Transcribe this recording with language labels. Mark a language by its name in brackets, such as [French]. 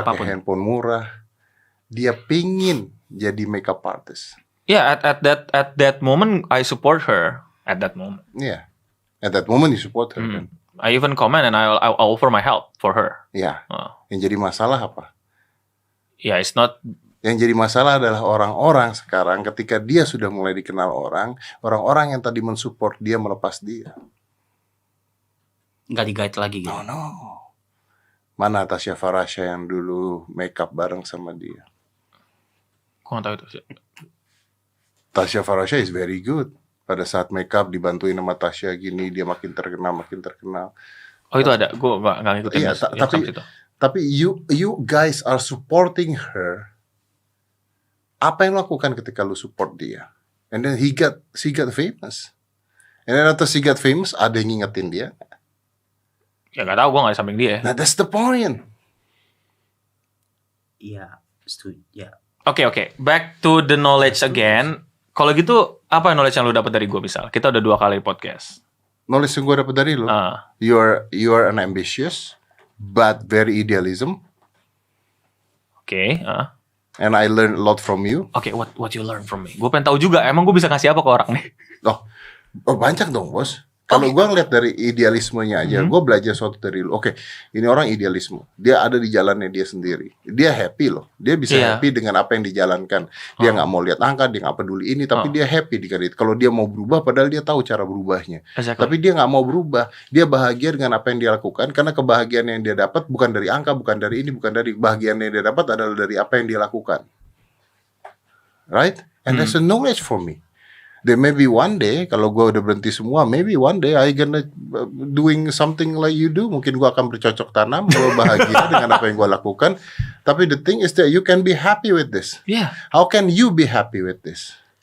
[Indonesian] pakai apapun. handphone murah. Dia pingin jadi makeup artist. [English] Yeah, at that moment I support her. At that moment, Yeah. At that moment you support her. [Indonesian] Kan? [English] I even comment and I offer my help for her. [Indonesian] Ya. Oh. Yang jadi masalah apa? [English] Yeah, it's not. [Indonesian] Yang jadi masalah adalah orang-orang sekarang ketika dia sudah mulai dikenal orang-orang yang tadi mensupport dia melepas dia. Nggak di-guide lagi gitu. No. Mana Tasya Farasya yang dulu makeup bareng sama dia? Gue nggak tahu itu. [English] Tasya Farasya is very good. [Indonesian] Pada saat makeup dibantuin sama Tasya gini, dia makin terkenal. Oh itu ada. Gue nggak ngikutin. [English] Iya, tapi you guys are supporting her. [Indonesian] Apa yang lo lakukan ketika lu support dia? And then she got famous. [English] And then after she got famous, ada yang ngingetin dia. [Indonesian] Ya nggak tahu, gue nggak di samping dia. [English] Nah, that's the point. [Indonesian] Iya, setuju. Ya. Oke. [English] Back to the knowledge again. [Indonesian] Kalau gitu, apa knowledge yang lu dapat dari gue misal? Kita udah 2 kali podcast. [English] Knowledge yang gue dapat dari lu, you are an ambitious but very idealism. [Indonesian] Oke. [English] And I learned a lot from you. [Indonesian] Oke, what you learn from me? Gue pengen tahu juga. Emang gue bisa ngasih apa ke orang nih? Oh banyak dong bos. Kalau gue ngeliat dari idealismenya aja, gue belajar sesuatu dari lu. Oke, ini orang idealisme. Dia ada di jalannya dia sendiri. Dia happy loh. Dia bisa happy dengan apa yang dijalankan. Dia nggak mau lihat angka, dia nggak peduli ini, tapi dia happy di kredit. Kalau dia mau berubah, padahal dia tahu cara berubahnya. Tapi dia nggak mau berubah. Dia bahagia dengan apa yang dia lakukan, karena kebahagiaan yang dia dapat bukan dari angka, bukan dari ini, bukan dari kebahagiaan yang dia dapat adalah dari apa yang dia lakukan. [English] Right? And that's a knowledge for me. Then maybe one day kalau gue udah berhenti semua, maybe one day I gonna doing something like you do. [Indonesian] Mungkin gue akan bercocok tanam, gue bahagia dengan apa yang gue lakukan. [English] Tapi the thing is that you can be happy with this. Yeah. How can you be happy with this?